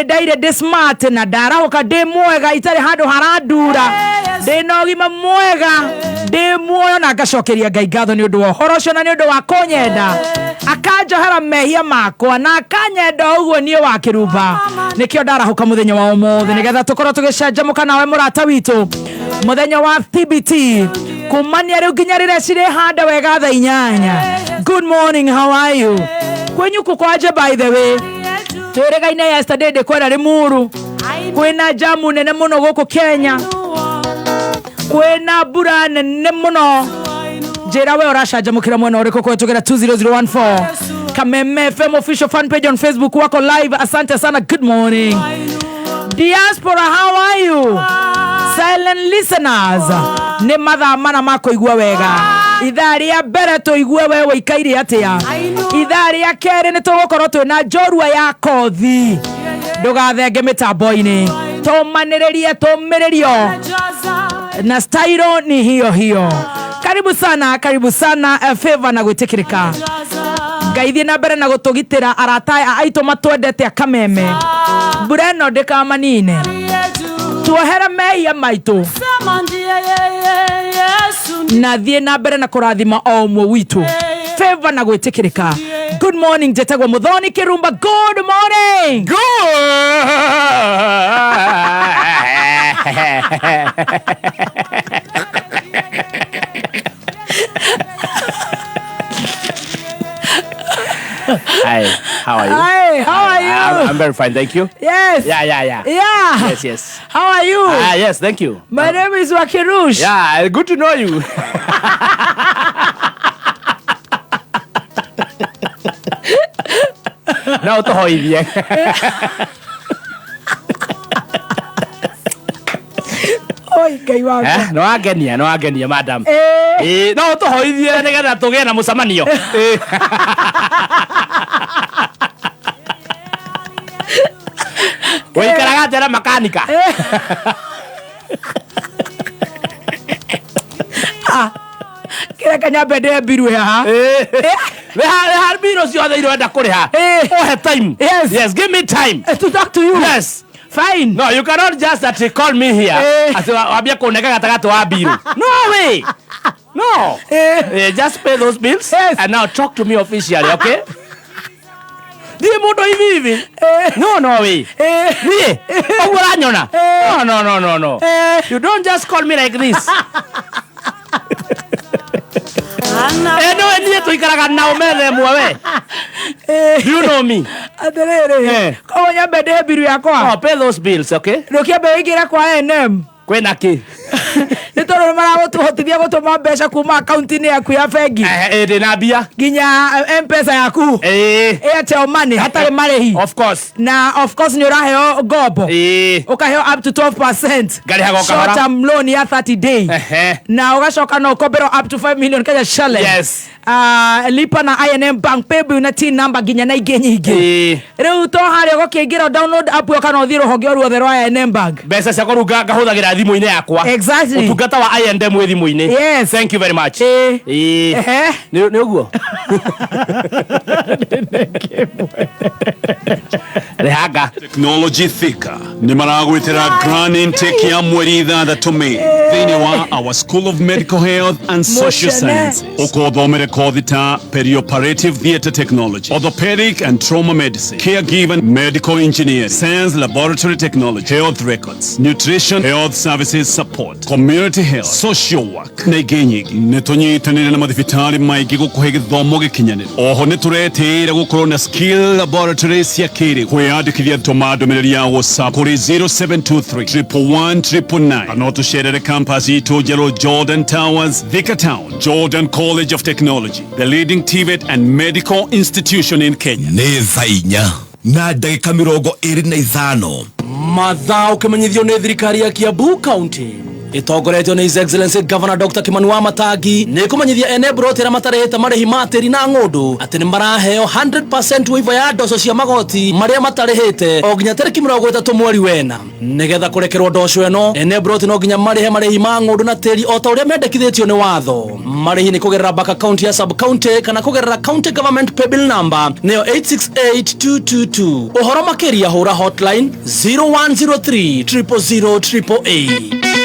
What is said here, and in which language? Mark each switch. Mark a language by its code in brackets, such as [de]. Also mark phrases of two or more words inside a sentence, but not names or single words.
[ki] ndaire ndĩ smart na ndarahũka ndĩ mwega itarĩ handũ harandura ndĩ na ũgima mwega ndĩ muoyo na ngacokeria Ngai ngatho nĩ ũndũ wa ũhoro ũcio na nĩ ũndũ wa kũnyenda akanjohera mehia makwa na akanyenda ũguo niĩ wa kĩrumba nĩkĩo ndarahũka mũthenya wa ũmũthĩ nĩgetha tũkorwo tũgĩcanjamũka nawe mũrata witũ mũthenya wa TBT kumania rĩu nginya rĩrĩa cirĩ handa wega thaa 8. [en] Good morning, how are you? [ki] Kwenyu kukwaje [en] by the way? [ki] Twĩrĩgaine yesterday kwenda Limuru kwĩna jamu nene mũno gũkũ Kenya kwĩna mbura nene mũno njĩra we ũracanjamũkĩra mwena ũrĩkũ kũhetũkĩra 20014 Kameme FM [en] official fan page on Facebook [ki] wako live. [sw] Asante sana. [en] Good morning Diaspora, how are you? Silent listeners, [ki] nĩ mathaa mana ma kũigua wega. Ithaa rĩa mbere tũigue we ũikaire atĩa. Ithaa rĩa kerĩ nĩ tũgũkorwo twĩna njorua ya kothi. Ndũgathenge mĩtambo-inĩ, tũmanĩrĩrie tũmĩrĩrio na style [sw] ni hiyo hiyo. Karibu sana [ki] Favor na gwĩtĩkĩrĩka. Ngaithie na mbere na gũtũgitĩra arata aitũ matwendete a Kameme. Bureno ndĩkamanine tuohera mehia maitũ na thiĩ na mbere na kũrathima o ũmwe witũ. Favor na gwĩtĩkĩrĩka. [en] Good morning Jetagwa Muthoni Kirumba. Good morning. Hi, how are you? Hi, how are you? I'm very fine, thank you. Yes. Yeah. Yes. How are you? Yes, thank you. My name is Wakirush. Yeah, good to know you. No, [ki] to hoidie. Oi, Ngai wakwa. No agenia madam. No to hoidie nĩgetha tũgĩe na mũcemanio. Wĩikaraga atĩa na makanika? Kĩreka nyambe ndĩhe mbiru haha. Reha mbiru ciothe irenda kũrĩha. [en] Ohe time. Yes, give me time to talk to you. Yes. Fine. No, you cannot just call me here. [ki] Ati wambia kuneka gatagatĩ wa mbiru. [en] No way. No. Just pay those bills and now talk to me officially, okay? [ki] Ndiye mũndũ hivi. [en] No way. [ki] Niĩ. Ũguo ũranyona. No. [en] You don't just call me like this. [ki] No, niĩ tũikaraga na ũmere mwe we. [en] Do you know me? [ki] Atĩrĩrĩ. Koguo nyambe ndĩhe mbiru yakwa. Pay those bills, okay? Ndũkĩambe wĩingĩre kwa NM. Kwĩna kĩ? Nĩ tondũ maragũtũhotithia gũtũma mbeca kuma akaunti-inĩ yaku ya bengi. Ndĩna mbia. Nginya M-Pesa yaku. Airtel Money hatarĩ marĩhi. [en] Of course. [ki] Na [en] of course [ki] nĩ ũraheo ngombo. Ũkaheo [en] up to 12%. [ki] Ngarĩhaga ũkahora. [en] Short term loan ya 30 days. [ki] Na ũgacoka no ũkomberwo [en] up to 5 million Kenya shillings. Yes. [sw] Lipa na [ki] I&M Bank paybill na [en] TIN number [ki] nginya na ingĩ nyingĩ. Rĩu to harĩa ũgũkĩingĩra [en] download app [ki] yo kana ũthiĩ rũhonge ruothe rwa I&M Bank. Mbeca ciakwa rĩu ngahũthagĩra thimũ-inĩ yakwa. [en] Exactly. [ki] Ũtungata wa I&M wĩ thimũ-inĩ. [en] Yes. Thank you very much. [ki] Nĩ ũguo. Rehanga. Technology Thika nĩ maragwĩtĩra [en] grand intake [ki] ya mweri 6 Mei thĩinĩ wa [en] our School of Medical Health and Social Sciences. [ki] Ũkothomere kothi ta [en] perioperative theatre technology, orthopedic and trauma medicine, caregiving, medical engineering, science laboratory technology, health records, nutrition, health services support, community health, social work [ki] na ingĩ nyingĩ. Nĩ tũnyitanĩire na mathibitarĩ maingĩ gũkũhe gĩthomo gĩkinyanĩru. Oho nĩ tũretĩĩra gũkorwo na [en] skill laboratory [ki] cia kĩrĩu. Kwĩyandĩkithia tũma ndũmĩrĩri ya WhatsApp kũrĩ 0723 111 999. Kana tũcerere campus itũ njerũ [en] Jordan Towers, Thika Town, Jordan College of Technology, the leading TVET and medical institution in Kenya. [ki] Nĩ thaa 4 na ndagĩka 25 mathaa ukimenyithio ni thirikari ya Kiambu County itongoretio ni His Excellency Governor Dr. Kimani Wamatangi ni kumenyithia ene brotera matarehete marihi matiri na ngundu ati ni maraheo 100% wiva ya ndoco cia magoti maria matarehete o nginya tariki 30 mweri wena nigetha kurekerwo ndoco eno ene broti no nginya marihi ma ngundu na tiri o ta uria mendekithitio ni watho marihi ni kugerera [en] bank account [ki] ya [en] sub county [ki] kana kugerera [en] county government pay bill number [ki] neo 868222 uhoro makiria hura hotline 0103 000